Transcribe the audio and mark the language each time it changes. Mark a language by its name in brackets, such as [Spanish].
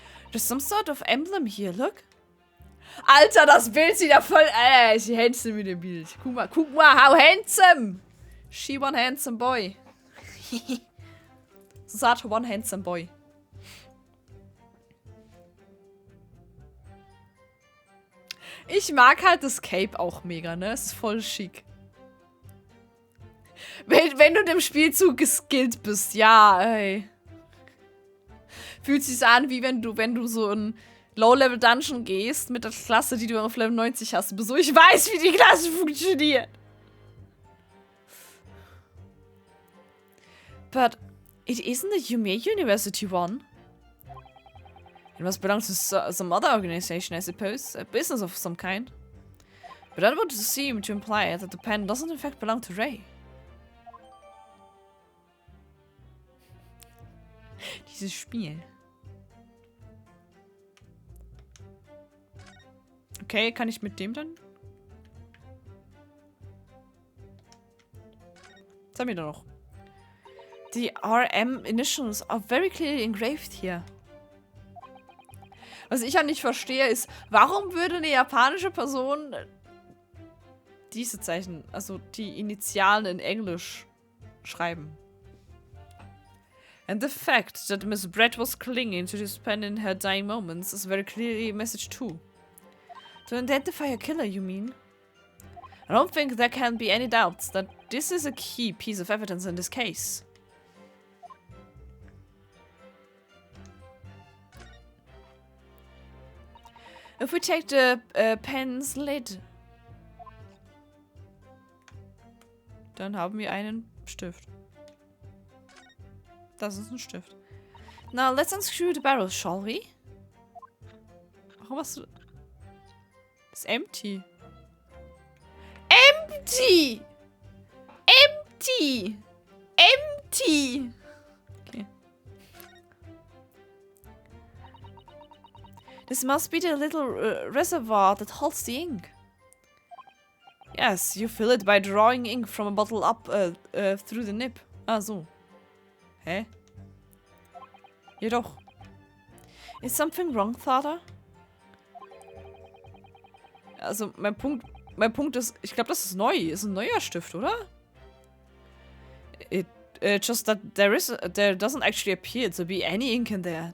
[English] There's some sort of emblem here, look. [German] Alter, das Bild sieht ja voll... sie handsome mit dem Bild. Guck mal, [English] how handsome. She one handsome boy. [German] So sagt [English] one handsome boy. [German] Ich mag halt das Cape auch mega, ne? Es ist voll schick. Wenn du dem Spiel zu geskillt bist, ja, ey. Fühlt sich an, wie wenn du so ein Low-Level-Dungeon gehst mit der Klasse, die du auf Level 90 hast. So, ich weiß, wie die Klasse funktioniert. [English] But it isn't a Yume University one. It must belong to some other organization, I suppose. A business of some kind. But that would seem to imply that the pen doesn't in fact belong to Ray. [German] Dieses Spiel. Okay, kann ich mit dem dann? Was haben wir da noch? [English] The RM initials are very clearly engraved here. [German] Was ich ja nicht verstehe ist, warum würde eine japanische Person diese Zeichen, also die Initialen in Englisch schreiben? [English] And the fact that Miss Brett was clinging to this pen in her dying moments is very clearly a message too. To identify a killer, you mean? I don't think there can be any doubts that this is a key piece of evidence in this case. If we take the pen's lid, [German] dann haben wir einen Stift. Das ist ein Stift. [English] Now let's unscrew the barrel, shall we? [German] Warum hast du... Das ist [English] empty. Empty! Empty! Empty! Okay. This must be the little reservoir that holds the ink. Yes, you fill it by drawing ink from a bottle up through the nib. Ah, so. [German] Hä? Jedoch. [English] Is something wrong, Father? [German] Also, mein Punkt ist, ich glaube, das ist neu. Ist ein neuer Stift, oder? [English] Just that there doesn't actually appear to be any ink in there.